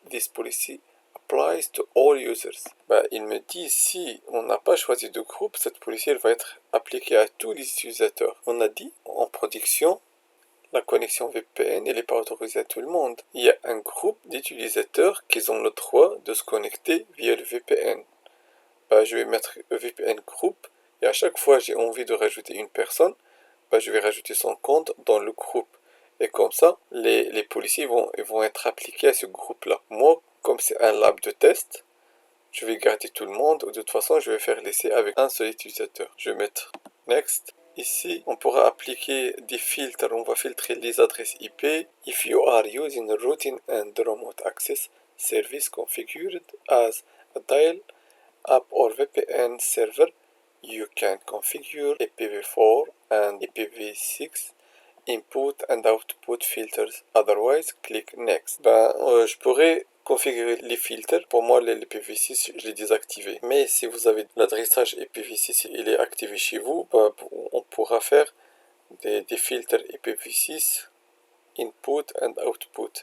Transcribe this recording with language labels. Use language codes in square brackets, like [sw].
[en] This policy applies to all users. [fr] Il me dit si on n'a pas choisi de groupe, cette policy elle va être appliquée à tous les utilisateurs. On a dit en production, la connexion VPN elle n'est pas autorisée à tout le monde. Il y a un groupe d'utilisateurs qui ont le droit de se connecter via le VPN. Je vais mettre VPN groupe et à chaque fois j'ai envie de rajouter une personne, je vais rajouter son compte dans le groupe. Et comme ça, les policiers vont être appliqués à ce groupe-là. Moi, comme c'est un lab de test, je vais garder tout le monde. De toute façon, je vais faire l'essai avec un seul utilisateur. Je vais mettre Next. Ici, on pourra appliquer des filtres. On va filtrer les adresses IP. [en] If you are using a routing and remote access service configured as a dial-up or VPN server, you can configure IPv4 and IPv6 input and output filters. Otherwise, click Next. [fr] Je pourrais configurer les filtres. Pour moi, les IPv6, je l'ai désactivé. Mais si vous avez l'adressage IPv6, il est activé chez vous, on pourra faire des filtres IPv6 input and output.